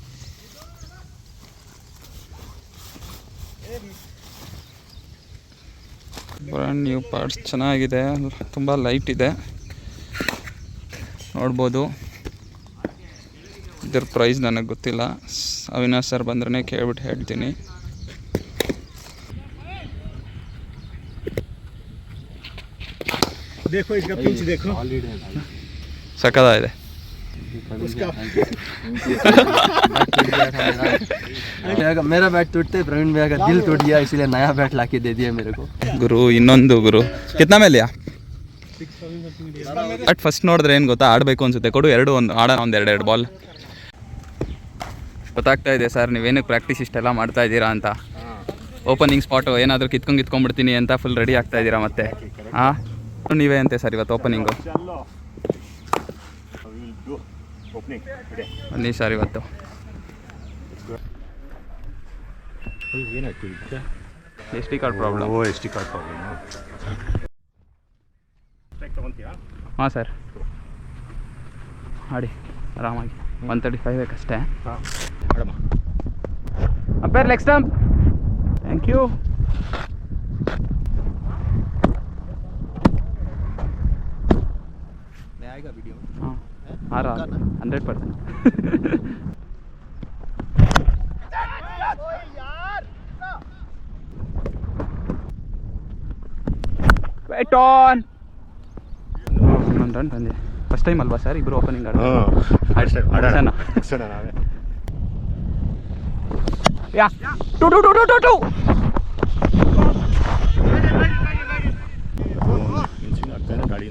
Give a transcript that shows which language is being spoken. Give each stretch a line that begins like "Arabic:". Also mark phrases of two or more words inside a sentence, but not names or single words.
English: brand new pads
Kannada: ಚೆನ್ನಾಗಿದೆ, ತುಂಬ ಲೈಟ್ ಇದೆ ನೋಡ್ಬೋದು. ಇದ್ರ ಪ್ರೈಸ್ ನನಗೆ ಗೊತ್ತಿಲ್ಲ, ಅವಿನಾಶ್ ಸರ್ ಬಂದ್ರೆ ಕೇಳ್ಬಿಟ್ಟು ಹೇಳ್ತೀನಿ.
Hindi: देखो इसका पिच देखो,
Kannada: ಸಕ್ಕತ್ತಾಗಿದೆ.
Hindi: मेरा बैट टूटते प्रवीण भैया का दिल टूट गया, इसीलिए नया बैट लाके दे दिया मेरे को।
Kannada: ಗುರು ಇನ್ನೊಂದು ಗುರು ಕಿತ್ನಾ ಮೇಲೆಯಾ
English: but first
Kannada: ನೋಡಿದ್ರೆ ಏನು ಗೊತ್ತಾ, ಆಡಬೇಕು ಅನ್ಸುತ್ತೆ. ಕೊಡು ಆಡೋಣ ಒಂದೆರಡು ಬಾಲ್. ಗೊತ್ತಾಗ್ತಾ ಇದೆ ಸರ್ ನೀವೇನಕ್ಕೆ ಪ್ರಾಕ್ಟೀಸ್ ಇಷ್ಟೆಲ್ಲ ಮಾಡ್ತಾ ಇದ್ದೀರಾ ಅಂತ. ಓಪನಿಂಗ್ ಸ್ಪಾಟು ಏನಾದರೂ ಕಿತ್ಕೊಂಡ್ಬಿಡ್ತೀನಿ ಅಂತ
English: full ready
Kannada: ಆಗ್ತಾ ಇದ್ದೀರಾ ಮತ್ತೆ. ಹಾಂ ನೀವೇ ಅಂತೆ ಸರ್ ಇವತ್ತು ಓಪನಿಂಗು.
English: Opening today.
Kannada: ಬನ್ನಿ ಸರ್ ಇವತ್ತು ಏನಾಯ್ತು ಈಗ?
English: SD card problem. SD card problem.
Kannada: ತಗೊಂತೀಯಾ? ಹಾಂ ಸರ್ ಆಡಿ ಆರಾಮಾಗಿ 135 ಬೇಕಷ್ಟೇ. ಹಾಂ ಮೇಡಮ್
English: umpire leg stump. thank you.
Kannada: ಹಾಂ ಆರಾಮ 100%.
English: Wait on.
Kannada: ಇನ್ನೊಂದು ರನ್ ಬಂದೆ.
English: first time
Kannada: ಅಲ್ವಾ ಸರ್ ಇಬ್ಬರು ಓಪನಿಂಗ್ ಆಡೋಣ ನಾವೇ. ಯಾ ಟು ಟು ಟು ಟು ಟು ಟು ಗಾಡಿಯಿಂದ